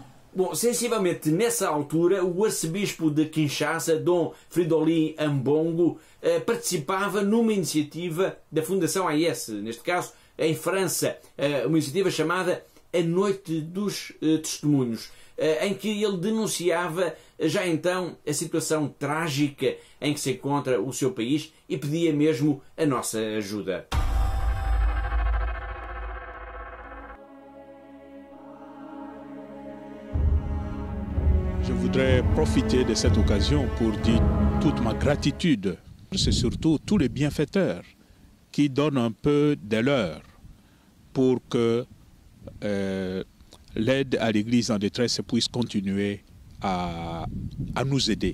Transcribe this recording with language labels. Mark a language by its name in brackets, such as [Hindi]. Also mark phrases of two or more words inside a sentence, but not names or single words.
[Portuguese] Bom, sensivelmente nessa altura, o arcebispo de Kinshasa, Dom Fridolin Ambongo, participava numa iniciativa da Fundação AIS, neste caso em França, uma iniciativa chamada A Noite dos Testemunhos, em que ele denunciava já então a situação trágica em que se encontra o seu país e pedia mesmo a nossa ajuda. [French] Je voudrais profiter de cette occasion pour dire toute ma gratitude. C'est surtout tous les bienfaiteurs qui donnent un peu de leur pour que l'aide à l'Église en détresse puisse continuer à nous aider.